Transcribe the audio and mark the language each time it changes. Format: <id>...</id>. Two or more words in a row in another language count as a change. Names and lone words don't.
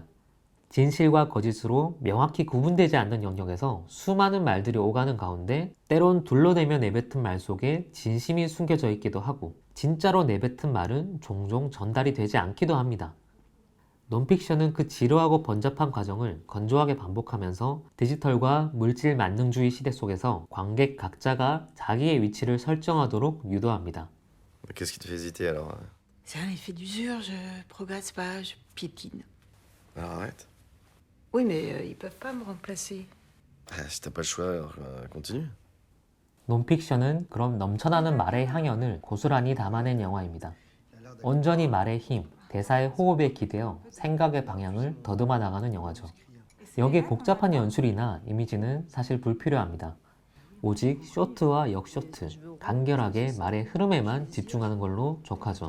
<ko>진실과 거짓으로 명확히 구분되지 않는 영역에서 수많은 말들이 오가는 가운데 때론 둘러대며 내뱉은 말 속에 진심이 숨겨져 있기도 하고 진짜로 내뱉은 말은 종종 전달이 되지 않기도 합니다. 논픽션은 그 지루하고 번잡한 과정을 건조하게 반복하면서 디지털과 물질 만능주의 시대 속에서 관객 각자가 자기의 위치를 설정하도록 유도합니다.</ko> <fr>Qu'est-ce qui te fait hésiter alors? C'est un effet d'usure, je progresse pas, je piétine. Alors arrête. Oui, mais ils peuvent pas me remplacer. Si t'as pas le choix, alors continue.</fr> <ko>논픽션은 그럼 넘쳐나는 말의 향연을 고스란히 담아낸 영화입니다. 온전히 말의 힘, 대사의 호흡에 기대어 생각의 방향을 더듬어 나가는 영화죠. 여기에 복잡한 연출이나 이미지는 사실 불필요합니다. 오직 쇼트와 역쇼트, 간결하게 말의 흐름에만 집중하는 걸로 족하죠.</ko>